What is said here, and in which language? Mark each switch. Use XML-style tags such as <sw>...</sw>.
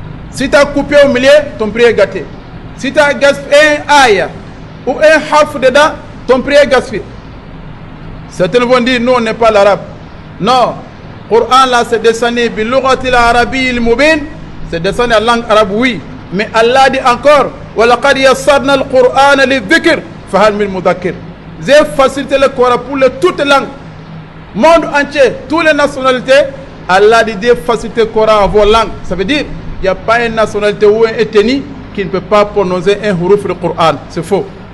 <fr>Si tu as coupé au milieu, ton prière est gâté. Si tu as gaspillé un ayah ou un harf dedans, ton prière est gaspillé. Certains vont dire, nous on n'est pas l'arabe. Non, le Coran là c'est descendu</fr> <ar>bilughati al-arabi al-mubin,</ar> <fr>c'est descendu en langue arabe, oui. Mais Allah dit encore,</fr> <ar>وَلَقَدْ يَسَّرْنَا الْقُرْآنَ لِلذِّكْرِ فَهَلْ مِن مُدَّكِّرٍ.</ar> <fr>J'ai facilité le Coran pour toutes les langues. Monde entier, toutes les nationalités, Allah dit de faciliter le Coran en vos langues. Ça veut dire, il n'y a pas une nationalité ou un ethnie qui ne peut pas prononcer un huruf du Coran. C'est faux.</fr>